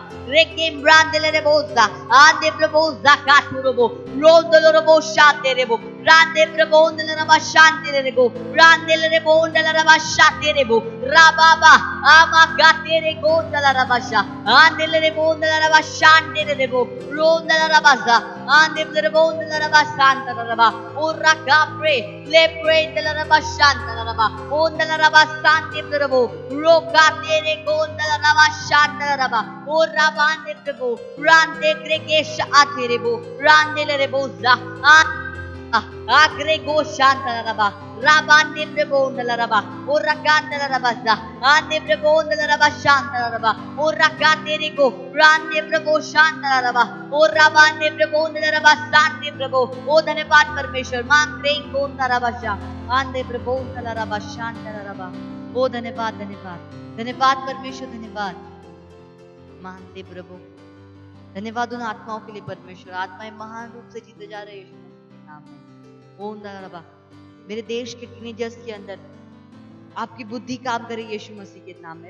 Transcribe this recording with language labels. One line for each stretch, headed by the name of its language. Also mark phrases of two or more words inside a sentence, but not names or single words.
Hindi: Rekim Brandele Rebosa, Ande Prebosa Caturobo, Rondolobo Shante Rebo, Rande Prebonde Rabashante Rebo, Randele Rebonde Rabashate Rebo, Rababa, Amagate Regonda la Rabasha, Andele Rebonde Rabashante Rebo, Ronda la Rabaza, Ande Prebonde Rabasanta Raba, Ura Capre, Lepre de la Rabashanta Raba, Onda la Rabasante Rebo, Rocatere Gonda la Rabashanta Raba, Ura Bande Rebo, Rande Gregesh Aterebo, Rande Reboza, Agrego Shanta Raba, Rabande Prebonda la Raba, Uracanda la Rabaza, Ande Prebonda la Rabashanta Raba, Uracate Rigo, Rande Prebo Shanta la Raba, Urabande Prebonda la Rabasante Prebo, O धन्यवाद परमेश्वर मांग प्रेम गोंदा रबाशा, Ande Prebonda la Rabashanta la Raba, O धन्यवाद धन्यवाद धन्यवाद परमेश्वर धन्यवाद मानते प्रभु धन्यवाद उन आत्माओं के लिए परमेश्वर आत्माएं महान रूप से जीते जा रहे यीशु मसीह के नाम में। ओम रबा मेरे देश के टीनेजर्स के अंदर आपकी बुद्धि काम करे यीशु मसीह के नाम में।